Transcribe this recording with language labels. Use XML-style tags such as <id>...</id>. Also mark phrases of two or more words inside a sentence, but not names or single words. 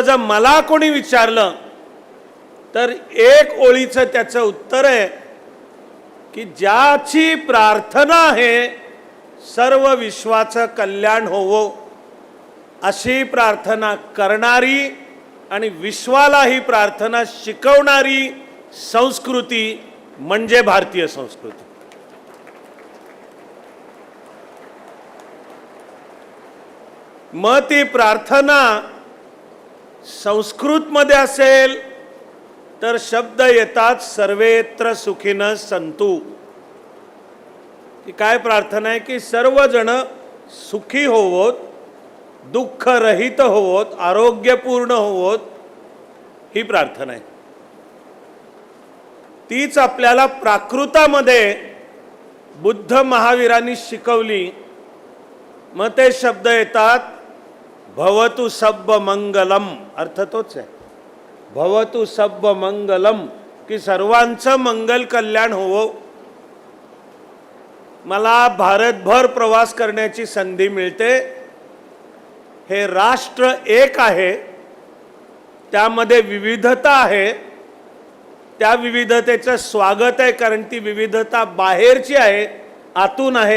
<mr>जर मला कोणी विचारलं तर एक ओळीचं त्याचं उत्तर आहे की ज्याची प्रार्थना आहे सर्व विश्वाचं कल्याण होवो, अशी प्रार्थना करणारी आणि विश्वाला ही प्रार्थना शिकवणारी संस्कृती म्हणजे भारतीय संस्कृती. मग ती प्रार्थना संस्कृतमध्ये असेल तर शब्द येतात</mr> <sa>सर्वेत्र सुखिनः सन्तु.</sa> <mr>ती काय प्रार्थना आहे की सर्वजण सुखी होवोत, दुःखरहित होवोत, आरोग्यपूर्ण होवोत, ही प्रार्थना आहे. तीच आपल्याला प्राकृतामध्ये बुद्ध महावीरांनी शिकवली. मग ते शब्द येतात</mr> <pi>भवतु सब्ब मंगलम.</pi> <mr>अर्थ तोच आहे,</mr> <pi>भवतु सब्ब मंगलम,</pi> <mr>की सर्वांचं मंगल कल्याण होवो. मला भारतभर प्रवास करण्याची संधी मिळते. हे राष्ट्र एक आहे, त्यामध्ये विविधता आहे, त्या विविधतेचं स्वागत आहे, कारण ती विविधता बाहेरची आहे, आतून आहे.</mr>